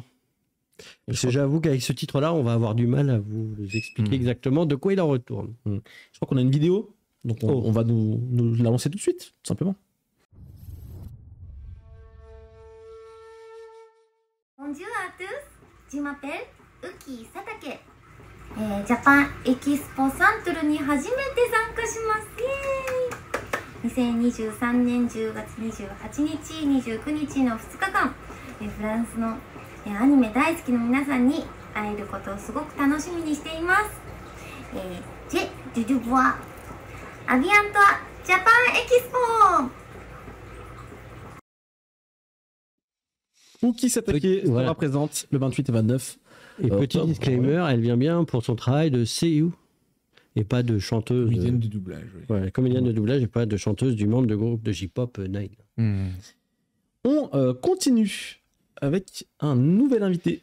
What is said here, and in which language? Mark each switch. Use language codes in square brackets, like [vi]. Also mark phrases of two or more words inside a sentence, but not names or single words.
[fr] Parce que j'avoue qu'avec ce titre-là, on va avoir du mal à vous expliquer exactement de quoi il en retourne. Je crois qu'on a une vidéo, donc on va nous la lancer tout de suite, tout simplement. Bonjour à tous, je m'appelle Uki Satake. [ja] Japan Expo Central に初めて参加します。2023年10月28日、29日の2日間、フランスのアニメ大好きの皆さんに会えることをすごく楽しみにしています。 [fr] J'ai dû de vous voir à bientôt Japan Expo. Uki Satake sera présente le 28 et 29. Et petit disclaimer, elle vient bien pour son travail de seiyuu et pas de chanteuse. Comédienne de doublage. Ouais, comédienne de doublage et pas de chanteuse du membre de groupe de J-pop Nine. On continue avec un nouvel invité.